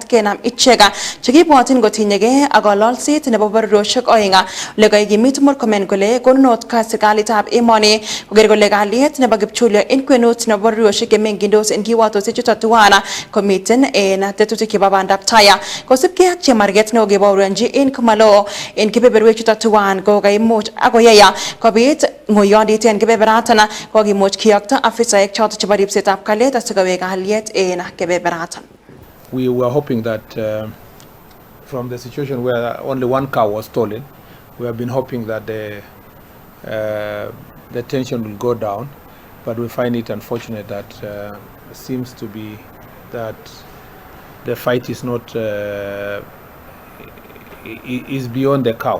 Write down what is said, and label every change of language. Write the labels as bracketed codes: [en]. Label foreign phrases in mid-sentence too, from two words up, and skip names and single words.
[kln] kenam ichek chekibwotin kotinyegei ak kololset nebo bororiosiek oeng ole kaikimit Murkomen kole konunot serikalitab emoni koker kole kalyet nebo kipchulyo en kwenut nebo bororiosiek chemengindos en kiwatosiek chuton tuwan komiten en tetutik chebo bandab tai kosibgei ak chemarget nekokebaorionji en komalo en kebeberwek chuton tuwan ko kaimuch akoyai kobit ng'oyondit en kebeberatan kokimuch kiyokto afisaek choton chebo ripsetab kalyet asikowek kalyet en kebeberatan. [en] We were hoping that from the situation where only one car was stolen, we have been hoping that the tension will go down, but we find it unfortunate that it seems to be that the fight is not is beyond the cow.